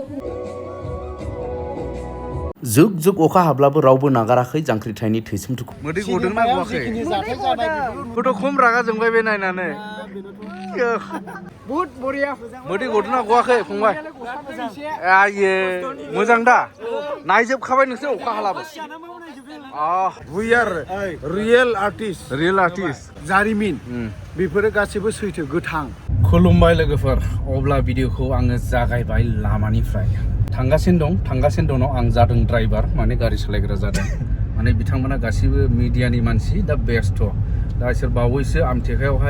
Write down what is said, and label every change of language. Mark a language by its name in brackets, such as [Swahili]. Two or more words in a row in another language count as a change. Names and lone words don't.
[Bodo] जुग जुग अखा हाब्लाबो रावबो नागाराखै जांख्रिथायनि थैसोमथुखौ मोदै गदोंना गवाखै गथ' खम रागा जोंबाय बे नायनानै बहुत बरिया मोदै गदोंना गवाखै फंबाय आये मोजां दा नायजोबखाबाय नोंसोर अखा हालाबो [English] we are real artist [Bodo] जारिमिन बेफोरो गासिबो सैथो गोथां खुलुमबाय लोगोफोर अब्ला भिडिअखौ आङो जागायबाय लामानिफ्राय थांगासिनो दङ आं जादों ड्राइभार माने गारि सालायग्रा जादों माने बिथांमोना गासिबो मिडियानि मानसि दा बेस्थ' दा इसोर बावैसो आमथेखायावहाय